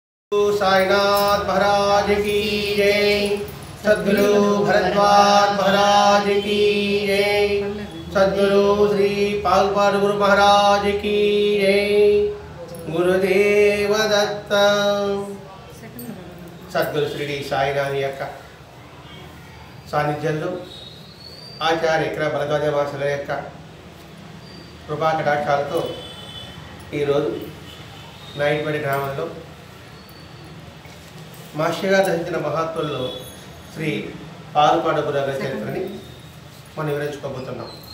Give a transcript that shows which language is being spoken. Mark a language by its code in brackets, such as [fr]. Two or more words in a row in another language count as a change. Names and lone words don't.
[hi] साईनाथ महाराज की जय। सद्गुरु भरद्वाज महाराज की जय। सद्गुरु श्री पालपाड़ गुरु महाराज की जय। गुरुदेव दत्त। [te] सद्गुरु श्री साईनाथ యొక్క సాన్నిధ్యంలో ఆచార్య ఇక్కడ భరద్వాజ వాసుల యొక్క కృపా కటాక్షాలతో ఈరోజు నాయుడుపేట గ్రామంలో మాస్టర్ గారు రచించిన మహాత్ముల్లో శ్రీ పాలపాడ గురుగారి చరిత్రని మనం వివరించుకోబోతున్నాం.